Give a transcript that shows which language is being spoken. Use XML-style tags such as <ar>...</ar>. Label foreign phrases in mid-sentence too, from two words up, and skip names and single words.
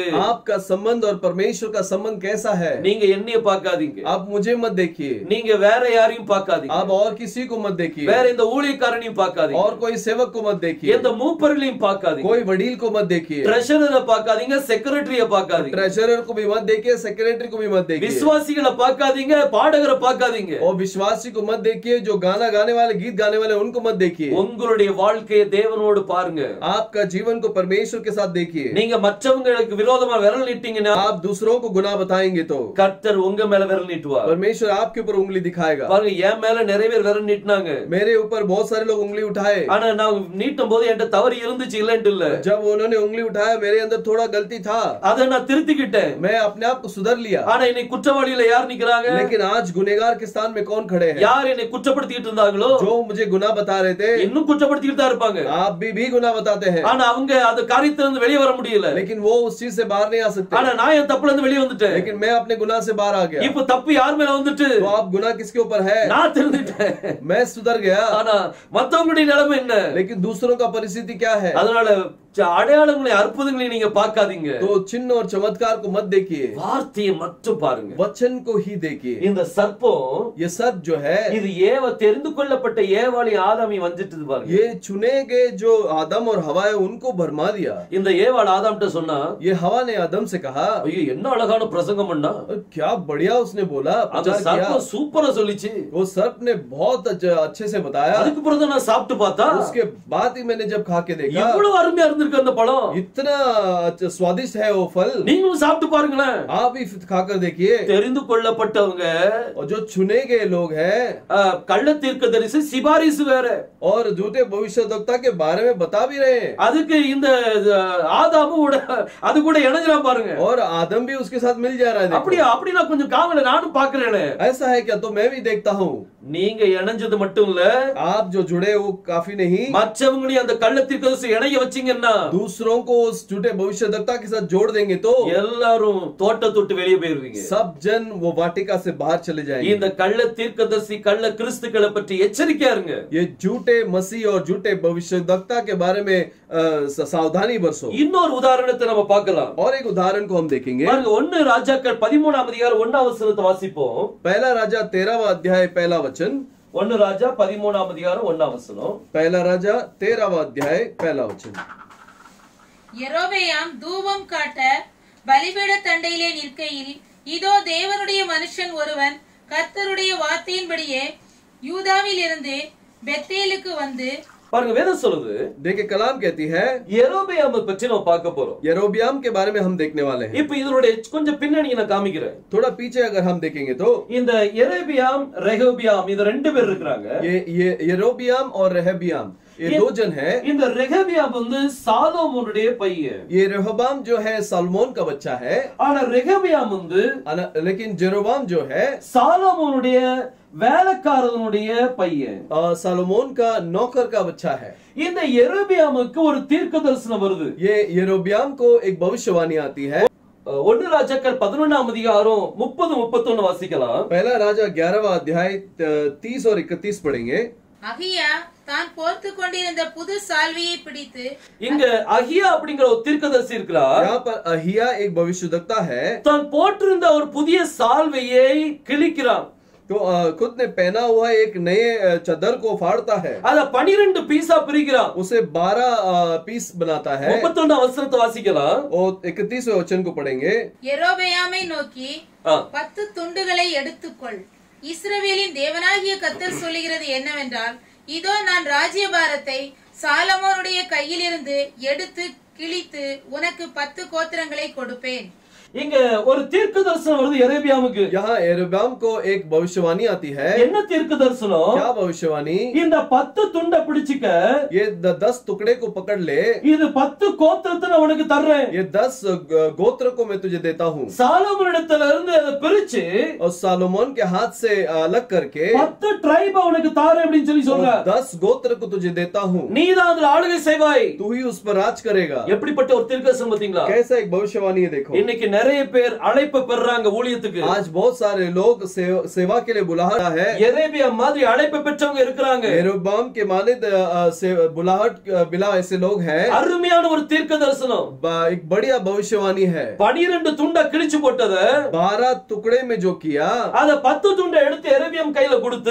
<hi>आपका संबंध और परमेश्वर का संबंध कैसा है?</hi> <ta>நீங்க என்னைய பார்க்காதீங்க,</ta> <hi>आप मुझे मत देखिए,</hi> <ta>நீங்க வேற யாரையும் பார்க்காதீங்க,</ta> <hi>आप और किसी को मत देखिए,</hi> <ta>வேற இந்த ஊழியக்காரனையும் பார்க்காதீங்க,</ta> <hi>और कोई सेवक को मत देखिए,</hi> <ta>எந்த மூப்பர்களையும் பார்க்காதீங்க,</ta> <hi>कोई वडील को मत देखिए,</hi> <ta>ட்ரெஷரரை பார்க்காதீங்க, செக்ரட்டரிய பார்க்காதீங்க,</ta> <hi>ट्रेजरर को भी मत देखिए, सेक्रेटरी को भी मत देखिए,</hi> <ta>விசுவாசிகளை பார்க்காதீங்க, பாடகரை பார்க்காதீங்க,</ta> <hi>और विश्वासी को मत देखिए, जो गाना गाने वाले गीत गाने वाले उनको मत देखिए.</hi> <ta>உங்களுடைய வாழ்க்கையை தேவனோடு பாருங்க.</ta> <hi>आपका जीवन को परमेश्वर के साथ देखिए.</hi> <ta>நீங்க மற்றவங்களுக்கு விரோதமா விரல் நீட்டிங்கன்னா</ta> <hi>आप दूसरों को गुनाह बताएंगे तो</hi> <ta>கர்த்தர் உங்க மேல விரல் நீட்டுவார்.</ta> <hi>परमेश्वर आपके ऊपर उंगली दिखाएगा.</hi> <ta>பாருங்க, என் மேல நிறைய பேர் விரல் நீட்டினாங்க,</ta> <hi>मेरे ऊपर बहुत सारे लोग उंगली उठाए,</hi> <ta>ஆனா நான் நீட்டும் போது என்கிட்ட தவறு இருந்துச்சு, இல்லன்ட்டு இல்ல,</ta> <hi>जब उन्होंने उंगली उठाया मेरे अंदर थोड़ा गलती था,</hi> <ta>அதை நான் திருத்திக்கிட்டேன்.</ta> <hi>मैं अपने आप को सुधर लिया.</hi> <ta>ஆனா இன்னைக்கு குற்றவாளியில யார் நிக்கிறாங்க?</ta> <hi>लेकिन आज गुनहगार के स्थान में कौन खड़े हैं?</hi> <ta>யார் என்னை குற்றப்படுத்திட்டு இருந்தாங்களோ</ta> <hi>जो मुझे गुनाह बता रहे थे,</hi> <ta>இன்னும் குற்றப்படுத்திட்டு தான் இருப்பாங்க,</ta> <hi>आप भी गुनाह बताते हैं,</hi> <ta>ஆனா அவங்க அந்த காரியத்துல இருந்து வெளியே வர முடியல.</ta> <hi>लेकिन वो उस चीज से बाहर नहीं आ सकते.</hi> <ta>ஆனா நான் என் தப்புல இருந்து வெளியே வந்துட்டேன்.</ta> <hi>लेकिन मैं अपने गुनाह से बाहर आ गया.</hi> <ta>இப்ப தப்பு யார் மேல வந்துட்டு?</ta> <hi>तो आप गुनाह किसके ऊपर है?</hi> <ta>நான் திருந்துட்டேன்,</ta> <hi>मैं सुधर गया.</hi> <ta>ஆனா மத்தவங்களுடைய நிலைமை என்ன?</ta> <hi>लेकिन दूसरों का परिस्थिति क्या है?</hi> <ta>அதனால அடையாளங்களை அற்புதங்களை நீங்க பார்க்காதீங்க,</ta> <hi>तो चिन्ह और चमत्कार को मत देखिए,</hi> <ta>வார்த்தையை மட்டும் பாருங்க.</ta> <hi>वचन को ही देखिए.</hi> <ta>இந்த சர்ப்பம்,</ta> <hi>ये सर्प जो है,</hi> <ta>இது தெரிந்து கொள்ளப்பட்ட ஏவாளி ஆதாமி வந்துட்டு பாருங்க.</ta> <hi>ये चुने गए जो आदम और हवा है उनको भरमा दिया.</hi> <ta>இந்த ஏவாள் ஆதாம்கிட்ட சொன்னா,</ta> <hi>ये हवा ने आदम से कहा,</hi> <ta>ஐயோ என்ன அழகான பிரசங்கம் பண்ணா,</ta> <hi>क्या बढ़िया उसने बोला,</hi> <ta>அந்த</ta> <hi>प्रचार किया.</hi> <ta>சர்ப்பம் சூப்பரா சொல்லிச்சு.</ta> <hi>वो सर्प ने बहुत अच्छे से बताया.</hi> <ta>அதுக்கு பிறகு நான் சாப்பிட்டு பார்த்தா,</ta> <hi>उसके बाद ही मैंने जब खा के देखा,</hi> <ta>இவ்வளவு அருமையா இருந்திருக்கு அந்த பழம்,</ta> <hi>इतना स्वादिष्ट है वो फल.</hi> <ta>நீங்களும் சாப்பிட்டு பாருங்களேன்.</ta> <hi>आप भी खाकर देखिए.</hi> <ta>தெரிந்து கொள்ளப்பட்டவங்க,</ta> <hi>और जो चुने गए लोग हैं,</hi> <ta>கள்ள தீர்க்கதரிசி சிபாரிசு வேற,</ta> <hi>और झूठे भविष्यवक्ता के बारे में बता भी रहे हैं.</hi> <ta>அதுக்கு இந்த ஆதாமும் அது கூட இணைஞ்சலாம் பாருங்க.</ta> <hi>और आदम भी उसके साथ मिल जा रहा है.</hi> <ta>அப்படி நான் கொஞ்சம் காவல நானும் பாக்குறேனே.</ta> <hi>ऐसा है क्या? तो मैं भी देखता हूँ.</hi> <ta>நீங்க இணைஞ்சது மட்டும் இல்ல,</ta> <hi>आप जो जुड़े वो काफी नहीं,</hi> <ta>மற்றவங்களையும் அந்த கள்ள தீர்க்கதரிசி இணைய வச்சீங்கன்னா பண்ணா</ta> <hi>दूसरों को उस झूठे भविष्यद्वक्ता के साथ जोड़ देंगे तो</hi> <ta>எல்லாரும் தோட்டத்தை விட்டு வெளியே போயிருவீங்க.</ta> <hi>सब जन वो वाटिका से बाहर चले जाएंगे.</hi> <ta>இந்த கள்ள தீர்க்கதரிசி கள்ள கிறிஸ்துக்களை பற்றி எச்சரிக்கையா இருங்க.</ta> <hi>ये झूठे मसीह और झूठे भविष्यद्वक्ता के बारे में सावधानी बरसो.</hi> <ta>இன்னொரு உதாரணத்தை நம்ம பார்க்கலாம்.</ta> <hi>और एक उदाहरण को हम देखेंगे.</hi> <ta>பாருங்க 1 ராஜாக்கள் 13ஆம் அதிகாரம் 1ஆம் வசனத்தை வாசிப்போம்.</ta> <hi>पहला राजा 13वां अध्याय पहला वचन.</hi> <ta>1 ராஜா 13ஆம் அதிகாரம் 1ஆம் வசனம்.</ta> <hi>पहला राजा 13वां अध्याय पहला वचन.</hi> <ta>யெரொபெயாம் தூபம் காட்ட பலிபீட தண்டையிலே நிற்கையில் இதோ தேவனுடைய மனுஷன் ஒருவன் கர்த்தருடைய வார்த்தையின்படியே யூதாவில் இருந்து பெத்தேலுக்கு வந்து பாருங்க வேதம் சொல்லுது.</ta> <hi>देखिए कलाम कहती है</hi> <ta>யெரொபெயாமை பற்றி நம்ம பார்க்க போறோம்.</ta> <hi>यरोबियाम के बारे में हम देखने वाले हैं.</hi> <ta>இப்போ இதனுடைய கொஞ்சம் பின்னணியை நான் காமிக்கிறேன்.</ta> <hi>थोड़ा पीछे अगर हम देखेंगे तो</hi> <ta>இந்த யெரொபெயாம் ரெகொபியாம் இது ரெண்டு பேர் இருக்காங்க.</ta> <hi>ये यरोबियाम और रेहबियाम ये दो जन हैं.</hi> <ta>இந்த ரெகொபியாம் வந்து சாலோமோனுடைய பையன்.</ta> <hi>ये रेहबाम जो है सलमोन का बच्चा है.</hi> <ta>ஆனா ரெகொபியாம் வந்து</ta> <hi>लेकिन जेरोबाम जो है</hi> <ta>சாலோமோனுடைய வேலைக்காரனுடைய பையன்.</ta> <hi>सलोमोन का नौकर का बच्चा है.</hi> <ta>இந்த யெரொபெயாமுக்கு ஒரு தீர்க்க தரிசனம் வருது.</ta> <hi>ये यरोबियाम को एक भविष्यवाणी आती है.</hi> <ta>1 ராஜாக்கள் 11ஆம் அதிகாரம் 30-31 வாசிக்கலாம்.</ta> <hi>पहला राजा 11वां अध्याय 30 और 31 पढ़ेंगे.</hi> <ta>அகியா தான் போர்த்து கொண்டிருந்த புது சால்வையை பிடித்து இங்க அகியா அப்படிங்கிற ஒரு தீர்க்கதரிசி இருக்கிறார்.</ta> <hi>यहाँ पर अहिया एक भविष्यद्वक्ता है.</hi> <ta>தான் போட்டிருந்த ஒரு புதிய சால்வையை கிழிக்கிறான்.</ta> <hi>तो खुद ने पहना हुआ एक नए चादर को फाड़ता है.</hi> <ta>அத 12 பீஸா பிரிக்கிறான்.</ta> <hi>उसे 12 पीस बनाता है.</hi> <ta>31ஆம் வசனத்தை வாசிக்கலாம்.</ta> <hi>और 31वें वचन को पढ़ेंगे.</hi> <ta>யெரொபெயாமை நோக்கி 10 துண்டுகளை எடுத்துக்கொள். இஸ்ரவேலின் தேவனாகிய கர்த்தர் சொல்லுகிறது என்னவென்றால் இதோ நான் ராஜ்யபாரத்தை சாலமோனுடைய கையிலிருந்து எடுத்து கிழித்து உனக்கு 10 கோத்திரங்களை கொடுப்பேன். இங்க ஒரு தீர்க்க தரிசனம் வருது யெரொபெயாமுக்கு.</ta> <hi>यहाँ यरोबियाम को एक भविष्यवाणी आती है.</hi> <ta>என்ன தீர்க்க தரிசனம்?</ta> <hi>क्या भविष्यवाणी?</hi> <ta>இந்த 10 துண்டை பிடிச்சுக்க.</ta> <hi>ये 10 टुकड़े को पकड़ ले.</hi> <ta>இது 10 கோத்திரத்தை நான் உனக்கு தர்றேன்.</ta> <hi>ये 10 गोत्र को मैं तुझे देता हूँ.</hi> <ta>சாலமோனிடத்துல இருந்து அதை பிரிச்சு</ta> <hi>और सालोमोन के हाथ से अलग करके</hi> <ta>10 ட்ரைப உனக்கு தாரேன் அப்படின்னு சொல்லி சொல்ற.</ta> <hi>10 गोत्र को तुझे देता हूँ.</hi> <ta>நீதான் அதுல ஆளுகை செய்வாய்.</ta> <hi>तू ही उस पर राज करेगा.</hi> <ta>எப்படிப்பட்ட ஒரு தீர்க்கதரிசனம் பாத்தீங்களா?</ta> <hi>कैसा एक भविष्यवाणी है देखो.</hi> <ta>இன்னைக்கு நிறைய பேர் அழைப்பு பெறாங்க ஊழியத்துக்கு.</ta> <hi>आज बहुत सारे लोग सेवा के लिए बुलाहट है.</hi> <ta>யெரொபெயா மாதிரி அழைப்பு பெற்றவங்க இருக்காங்க.</ta> <hi>यरोबाम के मालिद से बुलाहट बिला ऐसे लोग हैं.</hi> <ta>அருமையான ஒரு தீர்க்க தரிசனம்.</ta> <hi>एक बढ़िया भविष्यवाणी है.</hi> <ta>12 துண்டா கிழிச்சு போட்டத</ta> <hi>12 टुकड़े में जो किया</hi> <ta>அத 10 துண்டை எடுத்து யெரொபெயாம் கையில கொடுத்து</ta>